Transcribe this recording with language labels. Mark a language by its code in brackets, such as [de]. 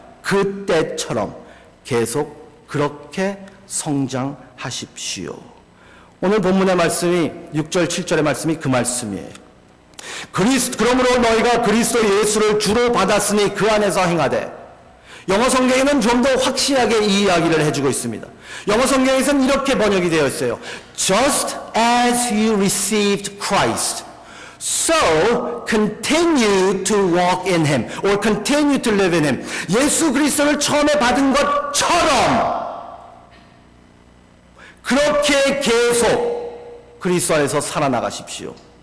[ko] 그때처럼 계속 그렇게 성장하십시오. 오늘 본문의 말씀이 6절 7절의 말씀이 그 말씀이에요. 그러므로 너희가 그리스도 예수를 주로 받았으니 그 안에서 행하되. 영어 성경에는 좀 더 확실하게 이 이야기를 해주고 있습니다. 영어 성경에서는 이렇게 번역이 되어 있어요. [en] Just as you received Christ, so continue to walk in Him, or continue to live in Him. [ko] 예수 그리스도를 처음에 받은 것처럼 그렇게 계속 그리스도 안에서 살아나가십시오.